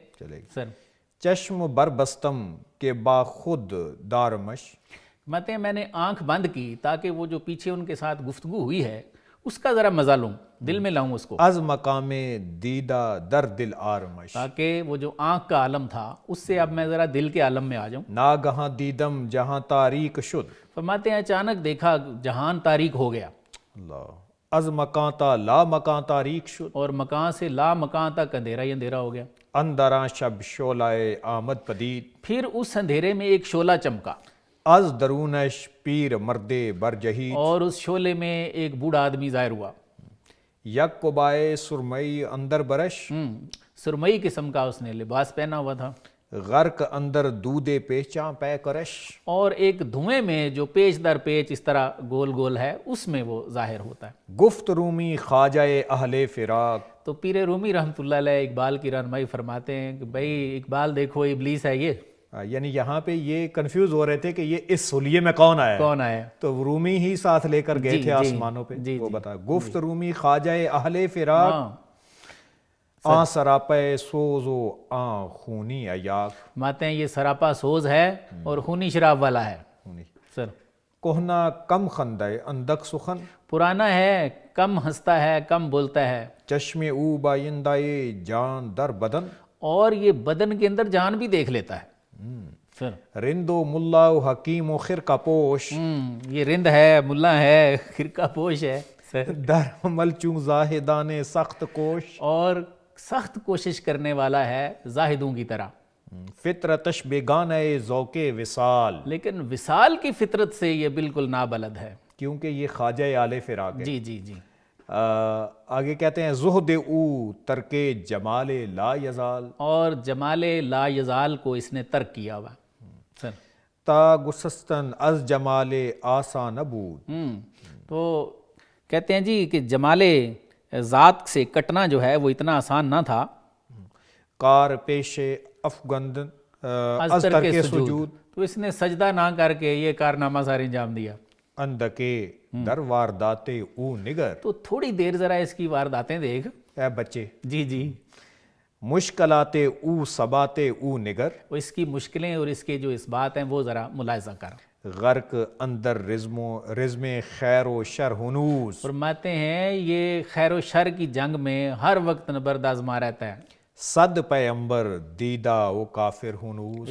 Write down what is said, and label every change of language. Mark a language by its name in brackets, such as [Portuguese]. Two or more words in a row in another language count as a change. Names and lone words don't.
[Urdu] سر [Persian] چشم بر بستم کے با خود دارمش، [Urdu] فرماتے ہیں میں نے آنکھ بند کی تاکہ وہ جو پیچھے ان کے ساتھ گفتگو ہوئی ہے اس کا ذرا مزہ لوں، دل میں لاؤں اس کو، [Persian] از مقام دیدہ در دل آرمش، [Urdu] تاکہ وہ جو آنکھ کا عالم تھا اس سے اب میں ذرا دل کے عالم میں آ جاؤں۔ [Persian] ناگہاں دیدم جہاں تاریک شد، [Urdu] فرماتے ہیں اچانک دیکھا جہان تاریک ہو گیا، [Persian] اللہ از مکان تا لا مکان تاریک شد، [Urdu] اور مکان سے لا مکان تک اندھیرا ہی اندھیرا ہو گیا۔ [Persian] اندراں شب شعلۂ آمد پدید، [Urdu] پھر اس اندھیرے میں ایک شعلہ چمکا، [Persian] از درونش پیر مردے برجہید، [Urdu] اور اس شعلے میں ایک بوڑھا آدمی ظاہر ہوا، [Persian] یک قبائے سرمئی اندر برش، [Urdu] سرمئی قسم کا اس نے لباس پہنا ہوا تھا، [Persian] غرق اندر دودے پیچاں پے کرش، [Urdu] اور ایک دھوئیں میں جو پیچ در پیچ اس طرح گول گول ہے اس میں وہ ظاہر ہوتا ہے۔ [Persian] گفت رومی خواجہ اہل فراق، [Urdu] تو پیر رومی رحمۃ اللہ علیہ اقبال کی رہنمائی فرماتے ہیں کہ بھائی اقبال دیکھو ابلیس ہے یہ، یعنی یہاں پہ یہ کنفیوز ہو رہے تھے کہ یہ اس حلیے میں کون آیا، تو رومی ہی ساتھ لے کر گئے تھے آسمانوں پہ، وہ بتا [Persian] گفت رومی خواجہ اہل فراق، آن سراپے سوز و آن خونی ایاک، [Urdu] ماتے ہیں یہ سراپا سوز ہے اور خونی شراب والا ہے۔ سر [Persian] کوہنا کم خندے اندک سخن، [Urdu] پرانا ہے، کم ہنستا ہے، کم بولتا ہے، [Persian] چشم او بائندائے جان در بدن، [Urdu] اور یہ بدن کے اندر جان بھی دیکھ لیتا ہے۔ سر [Persian] رندو ملا و حکیم و خرقہ پوش، [Urdu] یہ رند ہے، ملا ہے، خرقہ پوش ہے، [Persian] در عمل چون زاہدان سخت کوش، [Urdu] اور سخت کوشش کرنے والا ہے زاہدوں کی طرح، [Persian] فطرتش بیگانہ ذوق وصال، [Urdu] لیکن وصال کی فطرت سے یہ بالکل نابلد ہے، کیونکہ یہ خواجہ آل فراق ہے۔ جی جی جی۔ آگے کہتے ہیں [Persian] زہد او ترک جمال لا یزال، [Urdu] اور جمال لا یزال کو اس نے ترک کیا ہوا۔ سر [Persian] تا گسستن از جمال آسان نبود، [Urdu] تو کہتے ہیں جی کہ جمال ذات سے کٹنا جو ہے وہ اتنا آسان نہ تھا، [Persian] کار پیش افگند از ترک سجود، [Urdu] تو اس نے سجدہ نہ کر کے یہ کارنامہ سارے انجام دیا۔ اندکے در واردات او نگر، تو تھوڑی دیر ذرا اس کی وارداتیں دیکھ، اے بچے، جی جی، [Persian] مشکلات او ثبات او نگر، [Urdu] وہ اس کی مشکلیں اور اس کے جو اثبات ہیں وہ ذرا ملاحظہ کر۔ [Persian] غرق اندر رزم خیر و شر ہنوز، [Urdu] فرماتے ہیں یہ خیر و شر کی جنگ میں ہر وقت نبرد آزما رہتا ہے۔ [Persian] صد پیغمبر دیدہ و کافر ہنوز،